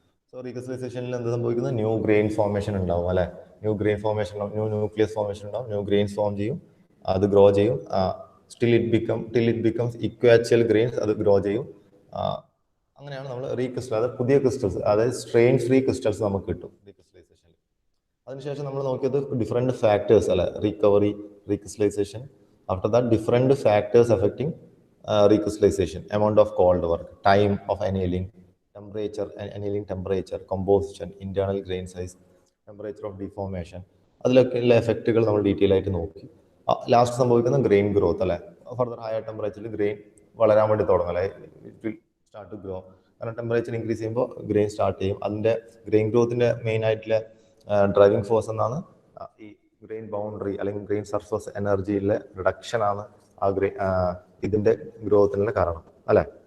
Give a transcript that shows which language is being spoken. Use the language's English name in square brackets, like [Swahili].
[Malayalam] So റീക്രിസ്റ്റലൈസേഷനിൽ എന്ത് സംഭവിക്കുന്നത്? New grain formation ഉണ്ടാവും അല്ലേ? ന്യൂ ഗ്രെയിൻ ഫോർമേഷൻ ഉണ്ടാവും, ന്യൂ ന്യൂക്ലിയസ് ഫോർമേഷൻ ഉണ്ടാവും, ന്യൂ ഗ്രെയിൻസ് ഫോം ചെയ്യും, അത് ഗ്രോ ചെയ്യും. [English] till it becomes equiaxed grains, [Malayalam] അത് ഗ്രോ ചെയ്യും. അങ്ങനെയാണ് നമ്മൾ റീക്രിസ്റ്റൽ, അതായത് പുതിയ ക്രിസ്റ്റൽസ്, അതായത് സ്ട്രെയിൻ ഫ്രീ ക്രിസ്റ്റൽസ് നമുക്ക് കിട്ടും റീക്രിസ്റ്റലൈസേഷനിൽ. അതിനുശേഷം നമ്മൾ നോക്കിയത് ഡിഫറെൻറ്റ് ഫാക്ടേഴ്സ് അല്ലെ, recovery, recrystallisation. [English] After that different factors affecting recrystallisation: amount of cold work, time of annealing, temperature, annealing temperature, composition, internal grain size, temperature of deformation. [Malayalam] അതിലൊക്കെ ഉള്ള എഫക്റ്റുകൾ നമ്മൾ ഡീറ്റെയിൽ ആയിട്ട് നോക്കി. ലാസ്റ്റ് സംഭവിക്കുന്ന ഗ്രെയിൻ ഗ്രോത്ത് അല്ലെ. Further higher ടെമ്പറേച്ചറിൽ grain വളരാൻ വേണ്ടി തുടങ്ങും അല്ലെ, [English] It will start to grow. [Malayalam] കാരണം ടെമ്പറേച്ചർ ഇൻക്രീസ് ചെയ്യുമ്പോൾ ഗ്രെയിൻ സ്റ്റാർട്ട് ചെയ്യും. അതിൻ്റെ ഗ്രെയിൻ ഗ്രോത്തിൻ്റെ മെയിൻ ആയിട്ടുള്ള ഡ്രൈവിംഗ് ഫോഴ്സ് എന്നാണ് ഈ ഗ്രെയിൻ ബൗണ്ടറി അല്ലെങ്കിൽ ഗ്രെയിൻ സർഫസ് എനർജിയിലെ റിഡക്ഷനാണ് ഇതിൻ്റെ ഗ്രോത്തിനുള്ള കാരണം അല്ലേ.